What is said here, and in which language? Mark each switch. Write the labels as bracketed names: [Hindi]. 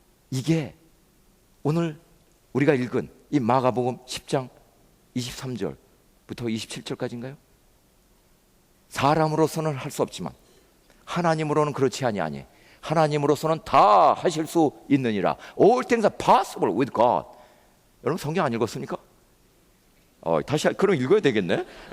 [Korean] 이게 오늘 우리가 읽은 이 마가복음 10장 23절부터 27절까지인가요? 사람으로서는 할 수 없지만 하나님으로는 그렇지 아니하니 하나님으로서는 다 하실 수 있느니라. [English] All things are possible with God. [Korean] 여러분 성경 안 읽었습니까? 다시 그럼 읽어야 되겠네.